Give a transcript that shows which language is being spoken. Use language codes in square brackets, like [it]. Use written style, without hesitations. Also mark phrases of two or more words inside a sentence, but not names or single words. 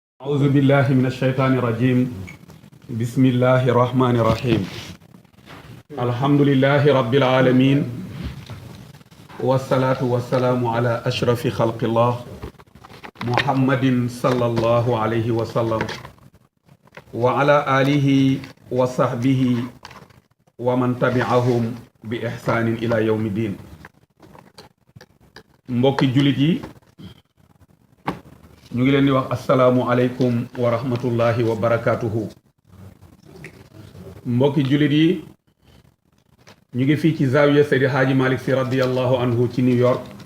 [ar] أعوذ بالله من الشيطان الرجيم بسم الله الرحمن الرحيم الحمد لله رب العالمين والصلاة والسلام على أشرف خلق الله محمد صلى الله عليه وسلم وعلى آله وصحبه ومن تبعهم بإحسان إلى يوم الدين [wo] mbokki julit yi ñu ngi leen di wax [ar] السلام عليكم ورحمة الله وبركاته [wo] mbokki julit yi ñu ngi fii ci zawiya Seydi Hadji Malick Sy [ar] رضي الله عنه [wo] ci New York